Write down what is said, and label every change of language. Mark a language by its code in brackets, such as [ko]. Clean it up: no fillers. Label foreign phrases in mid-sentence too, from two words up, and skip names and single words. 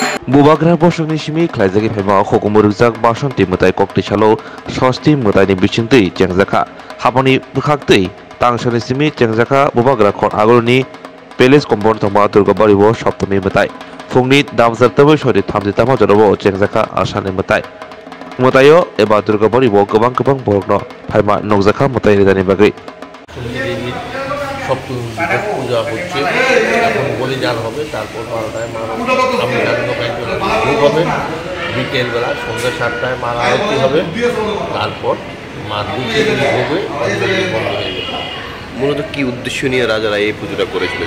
[trp] Bubagra bosokni simi khlaijagi phema khokumurujak basanti mutai kokti salo sosti mutai ni bisingtui chengjaka haboni bukhaktui tangsani simi chengjaka bubagra khor agorni [en] palace compound [trp] thongma durga baribo saptami mutai fungni damjartabai sori thamji tama jorobo chengjaka asani mutaio eba durga baribo gobang borokno phaima nogjaka mutai ridani bagri [bn] সপ্তমী পূজা হচ্ছে এখন বলিদান হবে তারপর 12টায় ভোগ হবে বিকেলবেলা সন্ধ্যা 7টায় মার আরতি হবে তারপর মার দুধের ভোগে বন্ধ হয়ে যাবে। মূলত কি উদ্দেশ্য নিয়ে রাজারা এই পুজোটা করেছিলেন?